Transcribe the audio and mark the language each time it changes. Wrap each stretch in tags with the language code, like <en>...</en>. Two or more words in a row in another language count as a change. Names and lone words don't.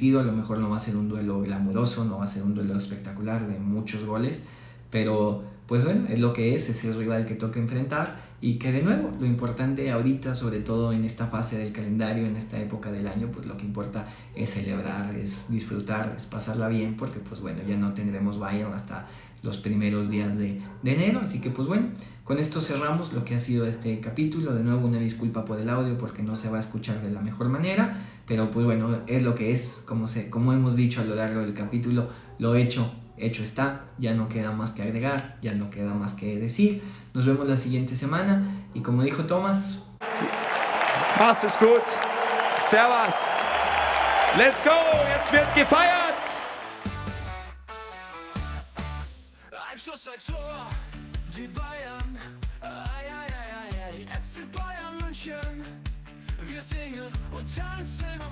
<es>A lo mejor no va a ser un duelo glamuroso, no va a ser un duelo espectacular de muchos goles, pero pues bueno, es lo que es el rival que toca enfrentar, y que de nuevo, lo importante ahorita, sobre todo en esta fase del calendario, en esta época del año, pues lo que importa es celebrar, es disfrutar, es pasarla bien, porque pues bueno, ya no tendremos Bayern hasta los primeros días de enero, así que pues bueno, con esto cerramos lo que ha sido este capítulo. De nuevo, una disculpa por el audio porque no se va a escuchar de la mejor manera, pero pues bueno, es lo que es, como hemos dicho a lo largo del capítulo, lo hecho está, ya no queda más que agregar, ya no queda más que decir. Nos vemos la siguiente semana y como dijo Thomas,</es> <de>macht's es gut, servus,</de> <en>let's go,</en> <de>jetzt wird gefeiert! Ein Schuss, ein Tor, die Bayern, FC Bayern München, wir singen und tanzen.</de>